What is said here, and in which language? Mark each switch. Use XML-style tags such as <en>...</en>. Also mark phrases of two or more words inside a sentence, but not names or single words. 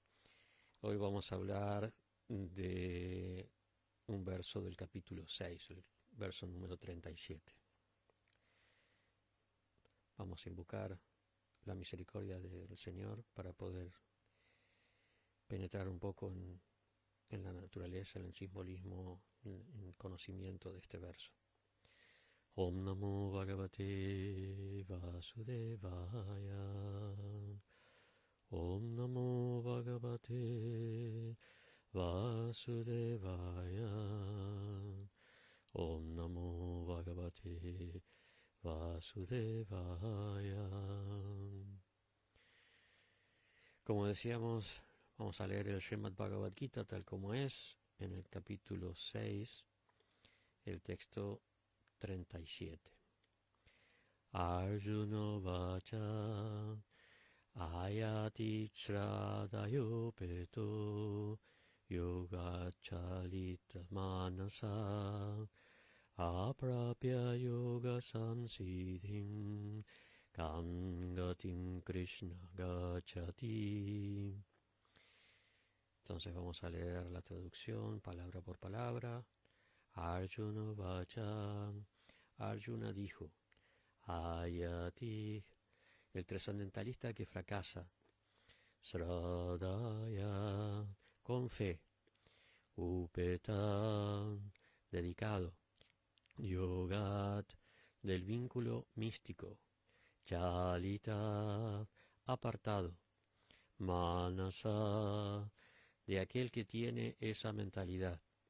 <es>Hoy vamos a hablar de un verso del capítulo 6, el verso número 37. Vamos a invocar la misericordia del Señor para poder penetrar un poco en la naturaleza, en el simbolismo, en el conocimiento de este verso.</es> <sa>Om Namo Bhagavate Vasudevaya. Om Namo Bhagavate Vasudevaya. Om Namo Bhagavate Vasudevaya.</sa> <es>Como decíamos, vamos a leer el Srimad Bhagavad Gita tal como es, en el capítulo 6, el texto 37.</es> <sa>Arjuna Vacha Ayati Shradayo Peto Yoga Chalita Manasa Aprapya Yoga Samsiddhim Kangatim Krishna Gachati.</sa> <es>Entonces vamos a leer la traducción palabra por palabra.</es> <sa>Arjuna Vacha.</sa> <es>Arjuna dijo, Ayati, el trascendentalista que fracasa, Sradaya, con fe, Upeta, dedicado, Yogat, del vínculo místico, Chalita, apartado, Manasa, de aquel que tiene esa mentalidad,</es>